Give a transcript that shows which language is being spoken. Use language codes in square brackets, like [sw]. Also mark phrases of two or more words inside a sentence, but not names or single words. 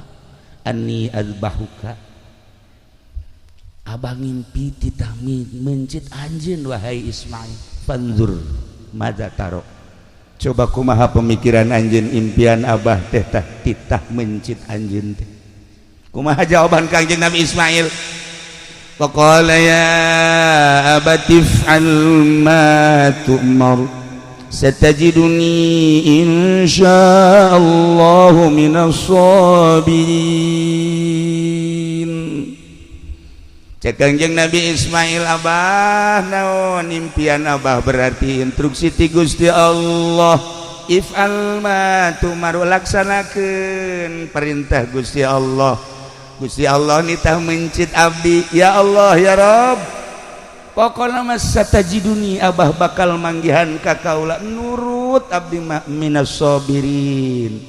[ar] إني أذبحك, [su] abah ngimpi titah mencit anjeun wahai Ismail. [ar] فانظر ماذا ترى, [su] coba kumaha pemikiran anjeun impian abah teh titah mencit anjeun teh. Kumaha jawaban Kangjeng Nabi Ismail? [ar] فقال يا أبت افعل ما تؤمر ستجدني إن شاء الله من الصابرين. [su] Cek Kangjeng Nabi Ismail, abah naon impian abah? Berarti instruksi ti Gusti Allah, [ar] افعل ما تؤمر, [su] laksanakeun perintah Gusti Allah. Gusti Allah nitah mencit abdi. [ar] يا الله يا رب, [su] pokokna mas satajiduni abah bakal manggihan ka kaula nurut abdi [ar] من الصابرين.